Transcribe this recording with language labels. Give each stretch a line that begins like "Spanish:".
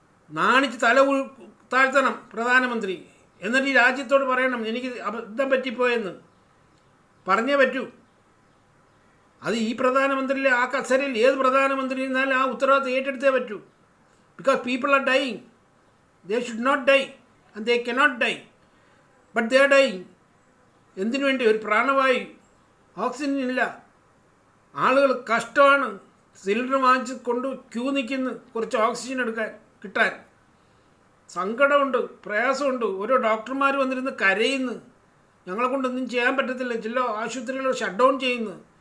Malayalam: നാണിച്ച് തല താഴ്ത്തണം പ്രധാനമന്ത്രി. എന്നിട്ട് ഈ രാജ്യത്തോട് പറയണം എനിക്ക് അബദ്ധം പറ്റിപ്പോയെന്ന് പറഞ്ഞേ പറ്റൂ. അത് ഈ പ്രധാനമന്ത്രിയിലെ ആ കസേരയിൽ ഏത് പ്രധാനമന്ത്രി ഇരുന്നാലും ആ ഉത്തരവാദിത്വം ഏറ്റെടുത്തേ പറ്റൂ.
English: Because people are dying. They should not die and they cannot die. But they are dying.
Malayalam: എന്തിനു വേണ്ടി? ഒരു പ്രാണവായു, ഓക്സിജൻ ഇല്ല, ആളുകൾ കഷ്ടമാണ്. സിലിണ്ടർ വാങ്ങിച്ച് കൊണ്ട് ക്യൂ നിൽക്കുന്നു കുറച്ച് ഓക്സിജൻ കിട്ടാൻ. സങ്കടമുണ്ട്, പ്രയാസമുണ്ട്. ഓരോ ഡോക്ടർമാർ വന്നിരുന്ന് കരയുന്നു, ഞങ്ങളെ കൊണ്ടൊന്നും ചെയ്യാൻ പറ്റത്തില്ല, ചില ആശുപത്രികൾ ഷട്ട് ഡൗൺ ചെയ്യുന്നു.